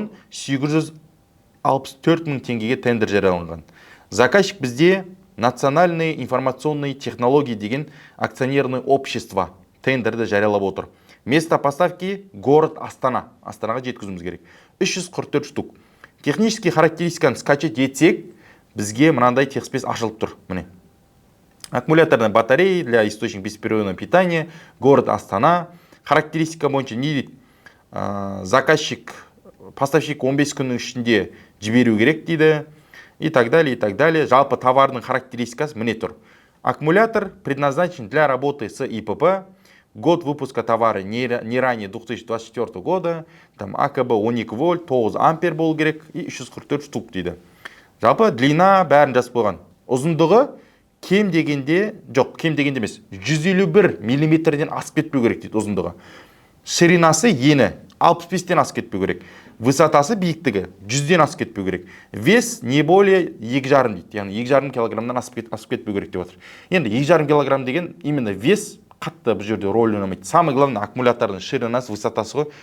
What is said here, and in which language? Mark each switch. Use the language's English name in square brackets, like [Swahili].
[Kazakh] 7.864.000 теңгеге тендер жарияланған. Заказчик бізде Национальные информационные технологии деген [Russian] акционерное общество [Kazakh] тендерді жариялап отыр. [Russian] Место поставки город Астана. [Kazakh] Астанаға жеткізуіміз керек. 344 штук. Технический характеристиканы скачать етсек, бізге мынандай текстпес ашылып тұр. Міне. [Russian] Аккумуляторная батарея для источника бесперебойного питания, город Астана. [Kazakh] Характеристика бойынша не дейді? Заказчик, поставщик 15 күннің ішінде жіберу керек дейді. [Russian] И так далее, и так далее. [Kazakh] Жалпы товардың характеристикасы міне тұр. [Russian] Аккумулятор предназначен для работы с ИПП. Год выпуска товара не ранее 2024 года. [Kazakh] Там АКБ 12 вольт, 9 ампер болу керек. И 344 штук дейді. Жалпы длина бәрін жазып қойған. Ұзындығы кем дегенде емес. 151 миллиметрден асып кетпеу керек дейді ұзындығы. Ширинасы ені 65-тен асып кетпеу керек. Высотасы биіктігі 100-ден асып кетпеу керек. [Russian] Вес не более 2,5 [Kazakh] дейді. Яғни 2,5 килограммнан асып кетпеу керек деп отыр. Енді 2,5 килограмм деген именно вес қатты бұл жерде роль ойнамайды. [Russian] Самый главный [Kazakh] аккумулятордың ширинасы, высотасы ғой.